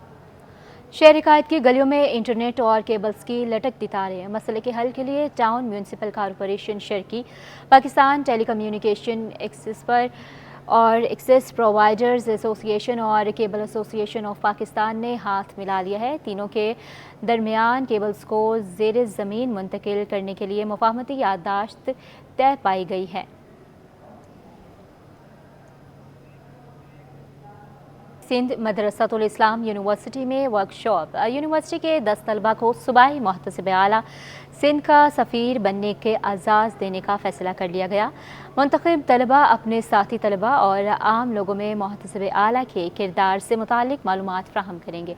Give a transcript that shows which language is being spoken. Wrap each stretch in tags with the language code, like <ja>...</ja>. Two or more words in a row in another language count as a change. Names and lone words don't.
<ur>شہر قائد کی گلیوں میں انٹرنیٹ اور کیبلز کی لٹکتی تاریں، مسئلے کے حل کے لیے ٹاؤن میونسپل کارپوریشن شرکی، پاکستان ٹیلی کمیونیکیشن ایکسپر اور ایکسیس پرووائڈرز ایسوسی ایشن اور کیبل ایسوسی ایشن آف پاکستان نے ہاتھ ملا لیا ہے۔ تینوں کے درمیان کیبلز کو زیر زمین منتقل کرنے کے لیے مفاہمتی یادداشت طے پائی گئی ہے۔ سندھ مدرسۃ الاسلام یونیورسٹی میں ورکشاپ. یونیورسٹی کے 10 طلبہ کو صوبائی محتسب اعلیٰ سندھ کا سفیر بننے کے اعزاز دینے کا فیصلہ کر لیا گیا. منتخب طلبہ اپنے ساتھی طلبہ اور عام لوگوں میں محتسب اعلیٰ کے کردار سے متعلق معلومات فراہم کریں گے.</ur>